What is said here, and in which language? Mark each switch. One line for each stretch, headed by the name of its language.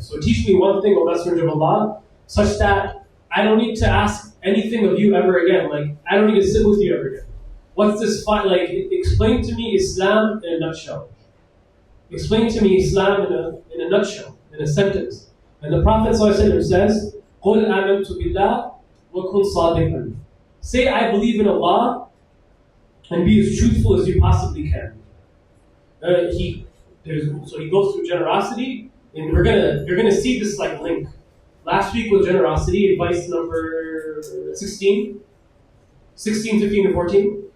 English: So teach me one thing, O Messenger of Allah, such that I don't need to ask anything of you ever again. Like, I don't need to sit with you ever again. What's this fight? Like, explain to me Islam in a nutshell. Explain to me Islam in a nutshell, in a sentence. And the Prophet ﷺ says,
Arabic: قُلْ آمَنْتُ بِاللَّهِ وَكُنْ صَادِقًا.
English: Say, I believe in Allah, and be as truthful as you possibly can. He goes through generosity, and you're gonna see this like link. Last week was generosity, advice number 16, 15, and 14.